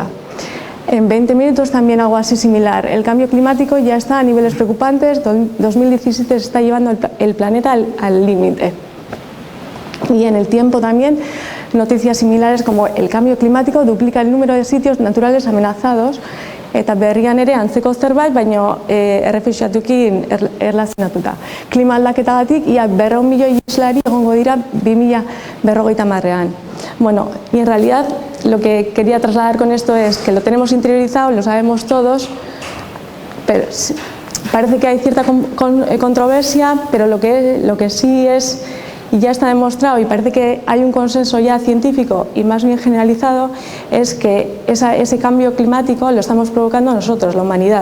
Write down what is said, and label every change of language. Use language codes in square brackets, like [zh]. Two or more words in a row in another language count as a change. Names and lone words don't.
[es] En 20 minutos también algo así similar. El cambio climático ya está a niveles preocupantes, 2017 se está llevando el planeta al límite. Y en el tiempo también noticias similares como el cambio climático duplica el número de sitios naturales amenazados, [eu] eta berrian ere antzeko zerbait, baino errefuxiatuekin erlazionatuta. Klima aldaketagatik ia 400 milioi islari egongo dira 2050ean. [es] Bueno, y en realidad lo que quería trasladar con esto es que lo tenemos interiorizado, lo sabemos todos, pero parece que hay cierta controversia, pero lo que sí es, y ya está demostrado, y parece que hay un consenso ya científico y más bien generalizado, es que ese cambio climático lo estamos provocando nosotros, la humanidad.